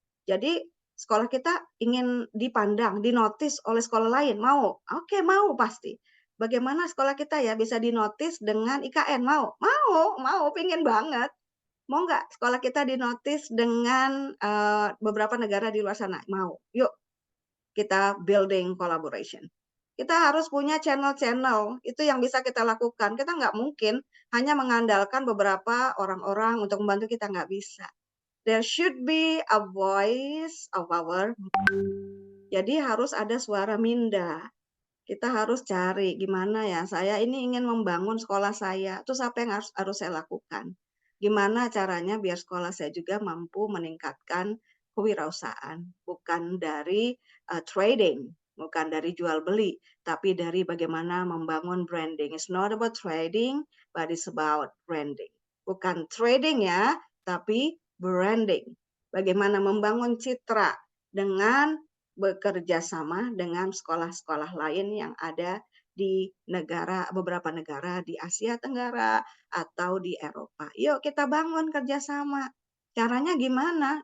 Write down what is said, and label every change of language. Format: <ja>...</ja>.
<id>Jadi sekolah kita ingin dipandang, dinotis oleh sekolah lain, mau? Oke, mau pasti. Bagaimana sekolah kita ya bisa dinotis dengan IKN? Mau? Mau, pingin banget. Mau nggak sekolah kita dinotis dengan beberapa negara di luar sana? Mau. Yuk, kita</id> <en>building collaboration.</en> <id>Kita harus punya channel-channel, itu yang bisa kita lakukan. Kita nggak mungkin hanya mengandalkan beberapa orang-orang untuk membantu kita, nggak bisa.</id> <en>There should be a voice of our.</en> <id>Jadi harus ada suara minda. Kita harus cari gimana ya, saya ini ingin membangun sekolah saya, terus apa yang harus saya lakukan? Gimana caranya biar sekolah saya juga mampu meningkatkan kewirausahaan, bukan dari trading, bukan dari jual beli, tapi dari bagaimana membangun branding.</id> <en>It's not about trading, but it's about branding.</en> <id>Bukan trading ya, tapi branding. Bagaimana membangun citra dengan bekerja sama dengan sekolah-sekolah lain yang ada di beberapa negara di Asia Tenggara atau di Eropa. Yuk kita bangun kerjasama. Caranya gimana?</id>